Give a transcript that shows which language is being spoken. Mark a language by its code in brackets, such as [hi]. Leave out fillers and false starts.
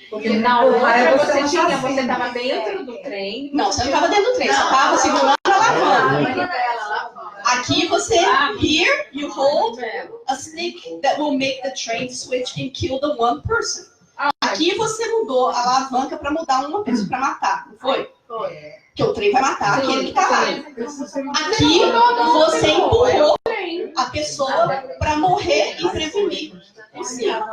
[pt] Porque na hora você estava dentro do trem. Não, você não estava dentro do trem, você estava segurando a alavanca. Aqui você, [en] here, you hold a stick that will make the train switch and kill the one person. [pt] Aqui você mudou a alavanca para mudar uma pessoa, para matar, não foi? Foi. Que o trem vai matar aquele que está lá. Aqui você empurrou a pessoa para morrer e prevenir o 5.